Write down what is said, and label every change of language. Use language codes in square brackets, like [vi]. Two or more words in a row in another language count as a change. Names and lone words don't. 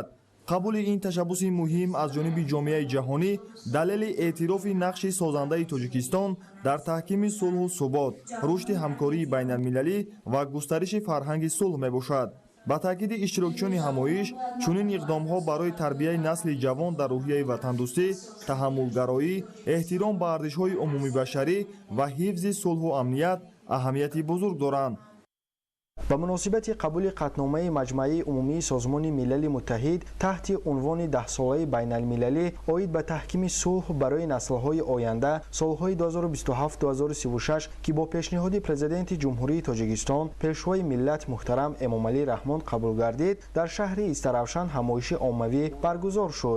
[tg] қабули ин ташаббуси муҳим аз ҷониби ҷомеаи ҷаҳонӣ далели эътирофи нақши созандаи тоҷикистон дар таҳкими сулҳу субот, рушди ҳамкории байналмилалӣ ва густариши фарҳанги сулҳ мебошад. ба таъкиди иштирокчиёни ҳамоиш чунин иқдомҳо барои тарбияи насли ҷавон дар рӯҳияи ватандӯстӣ, таҳаммулгароӣ, эҳтиром ба арзишҳои умумибашарӣ ва ҳифзи сулҳу амният аҳамияти бузург доранд. [fa] با مناسبت قبول قطعنامه مجمع عمومی سازمان ملل متحد تحت عنوان 10 ساله بین المللی اوید به تحکیم صلح برای نسل‌های آینده سال‌های 2027-2036 که با پیشنهاد پرزیدنت جمهوری تاجیکستان پیشوای ملت محترم امامعلی رحمان قبول گردید، در شهر استروشن همایش عمومی برگزار شد.